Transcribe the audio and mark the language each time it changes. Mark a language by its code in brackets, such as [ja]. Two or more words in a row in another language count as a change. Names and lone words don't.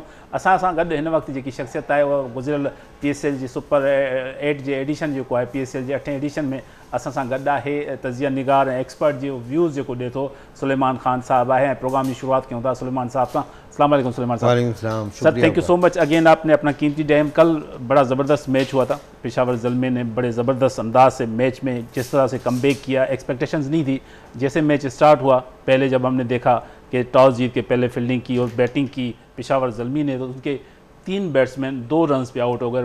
[sd] असां सां गॾु हिन वक़्तु जेकी शख़्सियत आहे उहा गुज़िरियल PSL जी सुपर 8 जे एडिशन जेको आहे PSL जे 8 एडिशन में असां सां गॾु आहे तज़िया निगार ऐं एक्सपर्ट जो व्यूज़ जेको ॾिए थो सुलेमान ख़ान साहब आहे। ऐं प्रोग्राम जी शुरुआत कयूं था सुलेमान साहब सां। [ar] السلام علیکم [sd] सुलेमान साहब। [ar] وعلیکم السلام. [en] Sir thank you so much again, [ur] آپ نے اپنا قیمتی ٹائم. کل بڑا زبردست میچ ہوا تھا، پشاور زلمے نے بڑے زبردست انداز سے میچ میں جس طرح سے کم بیک کیا، ایکسپیکٹیشنز نہیں تھی. جیسے میچ اسٹارٹ ہوا، پہلے جب ہم نے دیکھا کہ ٹاس جیت کے پہلے فیلڈنگ کی اور بیٹنگ کی پشاور زلمی نے، تو ان کے 3 بیٹسمین 2 رنز پے آؤٹ ہو گئے.